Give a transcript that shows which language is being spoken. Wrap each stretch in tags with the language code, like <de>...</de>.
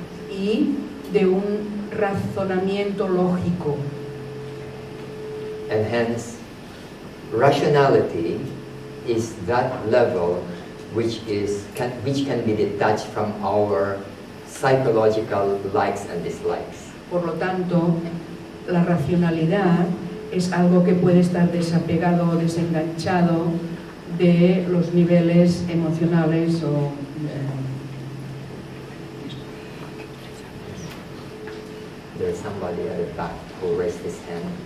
<es>y de un razonamiento lógico.</es> <en>And hence, rationality is that level which can be detached from our psychological likes and dislikes.</en> <es>Por lo tanto, la racionalidad es algo que puede estar desapegado o desenganchado de los niveles emocionales o</es> <en>There's somebody at the back who raised his hand.</en>